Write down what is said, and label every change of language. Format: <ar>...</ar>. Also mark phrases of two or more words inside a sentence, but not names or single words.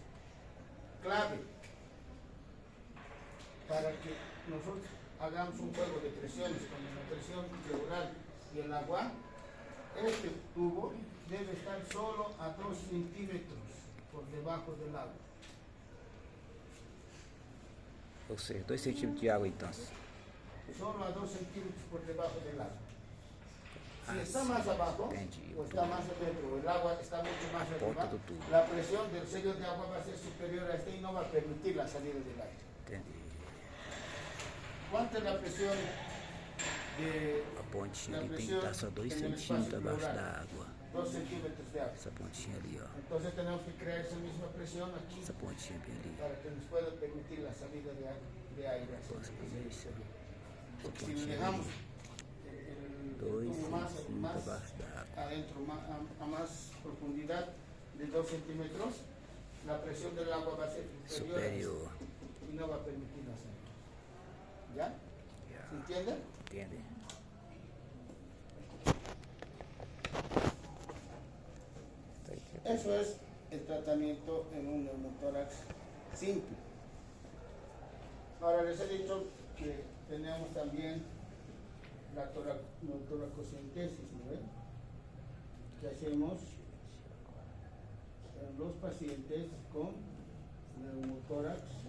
<es>Clave para que nosotros hagamos un juego de presiones con la presión pleural y el agua. Este tubo debe estar solo a 2 centímetros por debajo del agua.</es> <pt>Ou seja, 2 centímetros de água então.</pt> <es>Solo a 2 centímetros por debajo del agua. Si Ah, está sí, más abajo</es> <pt>entendi.</pt> <es>o está más adentro, o el agua está mucho más</es> <pt>Ponta</pt> <es>arriba,</es> <pt>do tubo.</pt> <es>la presión del sello de agua va a ser superior a este y no va a permitir la salida del aire.</es> <pt>Entendi.</pt> <es>¿Cuánta es la presión de</es> <pt>A pontinha</pt> <es>la</es> <pt>ali tem que</pt> <es>presión</es> <pt>estar só 2</pt> <es>en el</es> <pt>centímetros</pt> <es>espacio</es> <pt>abaixo</pt> <es>pleural?</es> <pt>da água.</pt> <es>2 centímetros de agua.</es> <pt>Essa pontinha ali, ó.</pt> <es>Entonces tenemos que crear esa misma presión aquí</es> <pt>Essa pontinha bem ali.</pt> <es>para que nos pueda permitir la salida de aire hacia</es> <pt>Posso fazer</pt> <es>el</es> <pt>isso</pt> <es>exterior.</es> <pt>ali. Essa</pt> <es>Si lo</es> <pt>pontinha</pt> <es>dejamos</es> <pt>ali.</pt> <es>el</es> <pt>2</pt> <es>tubo más</es> <pt>centímetros abaixo da água.</pt> <es>adentro, a más profundidad de 2 centímetros, la presión del agua va a ser superior</es> <pt>Superior.</pt> <es>y no va a permitir la salida. ¿Ya?</es> <pt>Já.</pt> <es>¿Se entiende?</es> <pt>Entende? Tá aqui.</pt> <es>Eso es el tratamiento en un neumotórax simple. Ahora les he dicho que tenemos también la toracocentesis, ¿no ven? Que hacemos en los pacientes con neumotórax.</es>